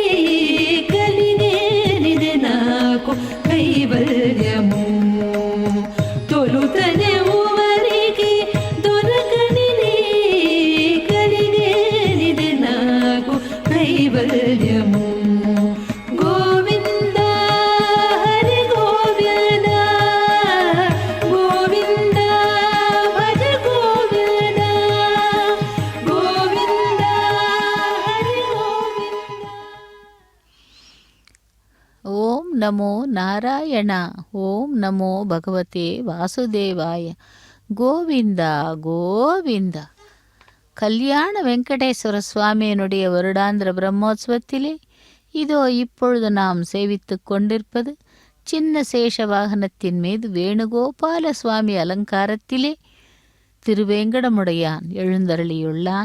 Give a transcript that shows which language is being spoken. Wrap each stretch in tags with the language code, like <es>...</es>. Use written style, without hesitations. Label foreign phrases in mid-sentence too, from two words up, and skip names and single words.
<te>కలిగేనిది నాకు కైవల్యము తొలుతనే ఊవరికి దొరకనిది కలిగేనిది నాకు కైవల్యము గోవింద హరి గోవింద గోవింద భజ గోవింద గోవింద హరి గోవింద</te> <sa>ಓಂ ನಮೋ ನಾರಾಯಣ ಓಂ ನಮೋ ಭಗವತೆ ವಾಸುದೇವಾಯ ಗೋವಿಂದ ಗೋವಿಂದ.</sa> <ta>கல்யாண வெங்கடேஸ்வர சுவாமியினுடைய வருடாந்திர பிரம்மோற்சவத்திலே இதோ இப்பொழுது நாம் சேவித்து கொண்டிருப்பது சின்ன சேஷ வாகனத்தின் மீது வேணுகோபால சுவாமி அலங்காரத்திலே திருவேங்கடமுடையான் எழுந்தருளியுள்ளான்.</ta>